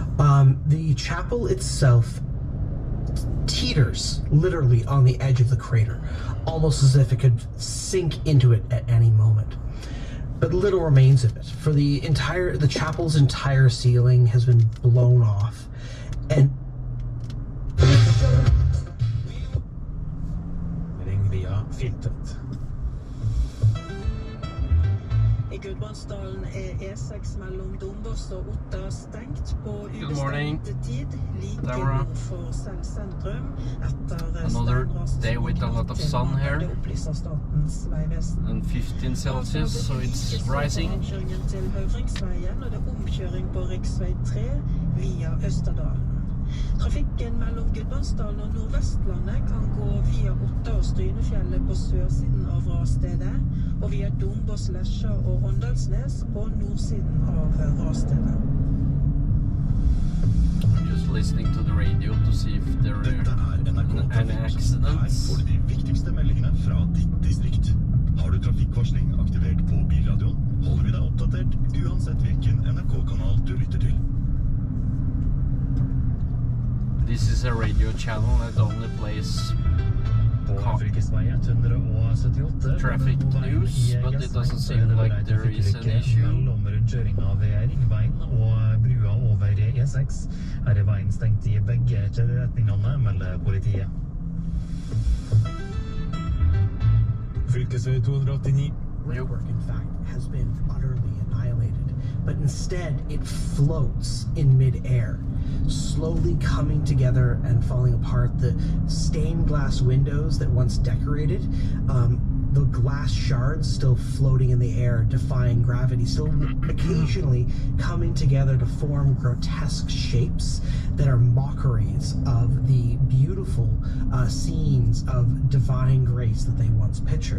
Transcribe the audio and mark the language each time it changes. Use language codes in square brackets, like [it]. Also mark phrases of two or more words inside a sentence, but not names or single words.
[en] The chapel itself teeters literally on the edge of the crater, almost as if it could sink into it at any moment. But little remains of it, for the chapel's entire ceiling has been blown off, and [no] Ring via filtret. I Gudbrandsdalen E6 mellom Dombås og Otta stengt på [en] morning. [no] ubestemt tid, like Tamara. nord for sentrum. Etter [en] Another day with a lot of sun here. [no] Det opplyser Statens vegvesen. [en] And 15 Celsius, so it's rising. [no] Omkjøringen til Høvringsveien, og det er omkjøring på riksvei 3 via Østerdalen. Trafikken mellom Gudbrandsdalen og Nordvestlandet kan gå via Otta og Strynefjellet på sørsiden av rasstedet, og via Dombås, Lesja og Åndalsnes på nordsiden av rasstedet. [en] I'm just listening to the radio to see if there [no] Dette [en] are [no] NRK [en] any [no] Trafikk. Her [en] accidents. [no] får du de viktigste meldingene fra ditt distrikt. Har du trafikkvarsling aktivert på bilradioen, holder vi deg oppdatert uansett hvilken NRK-kanal du lytter til. [en] This is a radio channel that only plays [no] På fylkesvei 178 [en] traffic news, but it doesn't seem like there is an issue. [no] Mellom rundkjøringa ved Ringveien og brua over E6. Her er veien stengt i begge retningene, melder politiet. Fylkesvei 289. [en] brickwork, in fact, has been utterly annihilated, but instead it floats in mid-air, slowly coming together and falling apart. The stained glass windows that once decorated, the glass shards still floating in the air, defying gravity, still occasionally coming together to form grotesque shapes that are mockeries of the beautiful scenes of divine grace that they once pictured.